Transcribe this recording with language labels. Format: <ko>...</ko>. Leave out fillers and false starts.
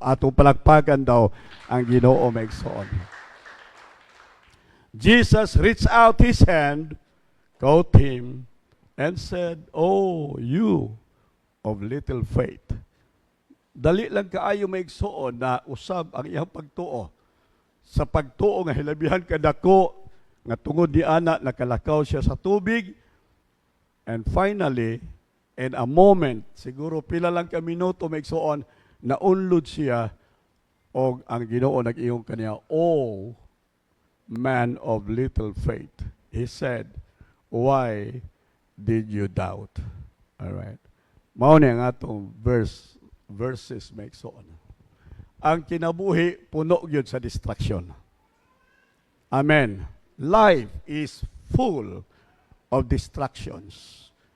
<ceb>Atong palakpakan daw ang Ginoo maigsoon.</ceb> <en>Jesus reached out his hand, caught him, and said, "Oh, you of little faith."</en> <ceb>Dali lang kaayo maigsoon na usab ang iyang pagtuo. Sa pagtuo nga hilabihan kadako nga tungod di ana nakalakaw siya sa tubig,</ceb> <en>and finally in a moment,</en> <ceb>siguro pila lang ka minuto maigsoon, naunlod siya og ang Ginoo nag-ingon kaniya,</ceb> <en>"Oh, man of little faith." He said, "Why did you doubt?" All right.</en> <ceb>Mao ni ang atong verses maigsoon. Ang kinabuhi puno gyud sa distraction. Amen.</ceb> <en>Life is full of distractions.</en>